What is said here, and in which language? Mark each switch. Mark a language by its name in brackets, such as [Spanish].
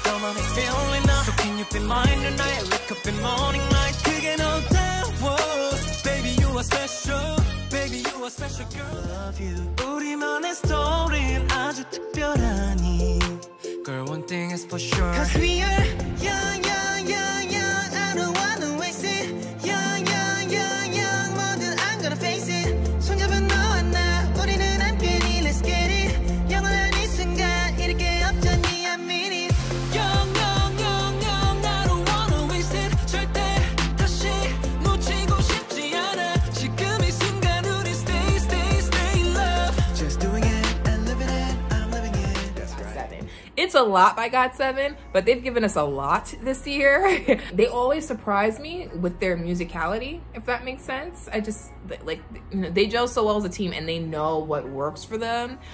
[Korean] 너만의 [English] feeling now. So can you be mine tonight? Wake up in morning light. [Korean] 그게 너다워. [English] Baby, you are special. Baby, you are special, girl. Love you. [Korean] 우리만의 story는 아주 특별하니. [English] Girl, one thing is for sure. Cause we are young, young, young, young. I don't wanna waste it. Young, young, young, young. 뭐든 I'm gonna face it. [Korean] 손잡은 너와 나 우리는 함께니. [English] Let's get it. [Korean] 영원한 이 순간 이렇게 없잖니. [English] I mean it. Young, young, young, young. I don't wanna waste it. [Korean] 절대 다시 놓치고 싶지 않아. 지금 이 순간 우리 [English] stay, stay, stay in love. Just doing it and living it. I'm living it. That's right. 7. It's a lot by GOT7, but they've given us a lot this year. They always surprise me with their musicality, if that makes sense. I just, like, you know, they gel so well as a team, and they know what works for them.